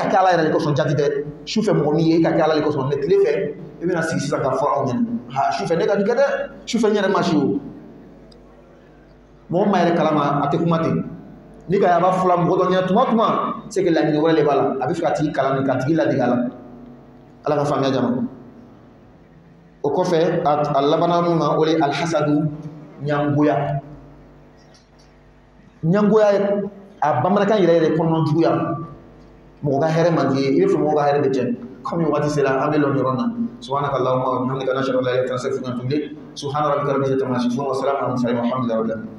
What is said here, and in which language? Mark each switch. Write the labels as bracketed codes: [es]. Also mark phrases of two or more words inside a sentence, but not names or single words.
[bm] kɛ ala yɛrɛ de kosɔn jati dɛ su fɛ mɔgɔ min ye i ka kɛ ala de kosɔn mɛ tile fɛ i bɛna sigi sisan ka fɔ anw ɲɛna ha su fɛ ne ka nin kɛ dɛ su fɛ n yɛrɛ ma si o mɔgɔ ma yɛrɛ kalama a tɛ kuma ten ni ka a b'a fɔla mɔgɔ dɔ ɲɛna tuma o tuma [fr] c'est que [bm] laɲini wɛrɛ de b'a la a bɛ fɛ ka tigi kalan ka tigi ladege a la ala ka faamuya jama o kɔfɛ a labanna min ma o de ye alhasadu ɲangoya ɲangoya a bamanankan yɛrɛ yɛrɛ kɔnɔna juguya mɔgɔ ka hɛrɛ man di ye i bɛ fɛ mɔgɔ ka hɛrɛ bɛ tiɲɛ comme waati sera an bɛ lɔn yɔrɔ na [ar] سبحانك اللهم وبحمدك نشهد أن لا إله إلا أنت أستغفرك وأتوب إليك سبحان ربك رب العزة عما يصفون وسلام على المرسلين والحمد لله رب العالمين